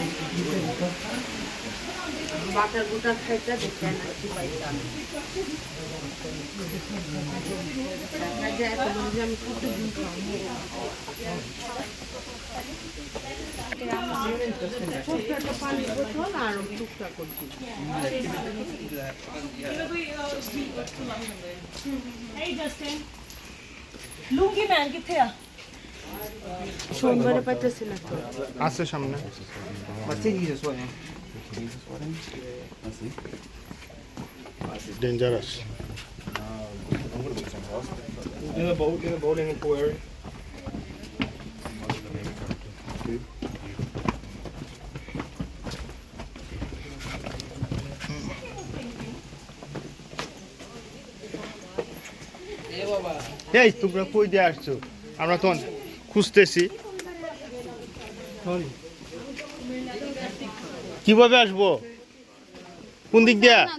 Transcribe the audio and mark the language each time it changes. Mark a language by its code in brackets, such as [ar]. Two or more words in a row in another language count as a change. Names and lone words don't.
[bn] বাটার বুটার খাইতে দেখে এনার্জি পাইতাম আমি কত দিন ছোট্ট একটা পানির বোতল আর টুকটা করছি [pa] ਲੂੰਗੀ ਮੈਂ ਕਿੱਥੇ ਆ [bn] সোমবারে পাইতেছি না তো আছে সামনে ডেঞ্জারাস [en] In the boat in the pool area. [bn] এই তোমরা কই দিয়ে আসছো আমরা তো খুঁজতেছি কিভাবে আসবো কোন দিক দিয়া